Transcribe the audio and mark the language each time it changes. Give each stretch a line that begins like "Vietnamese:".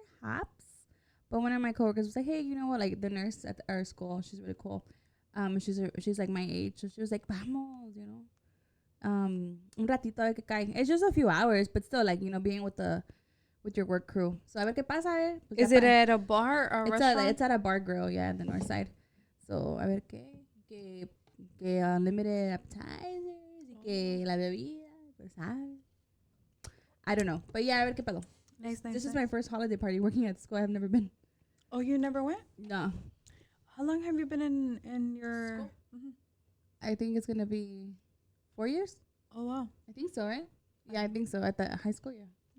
English: but one of my coworkers was like, hey, you know what? Like the nurse at our school, she's really cool. She's like my age, so she was like, vamos, you know.
Spanish: Un ratito a ver qué cae.
English: It's just a few hours, but still, like, you know, being with your work crew.
Spanish: So a ver qué pasa. Pues
English: Is
Spanish: ya
English: it pa- at a bar or a restaurant? It's at a bar grill, yeah, in the north side.
Spanish: So a ver que
English: unlimited appetizers
Spanish: y que la bebida, pues sabe.
English: I don't know, but yeah,
Spanish: a ver qué pedo.
English: Nice. This is my first holiday party working at school. I've never been. Oh, you never went? No, How long have you been in your? School? Mhm. I think it's gonna be 4 years. Oh wow. I think so, right? Yeah, I think so. At the high school, yeah.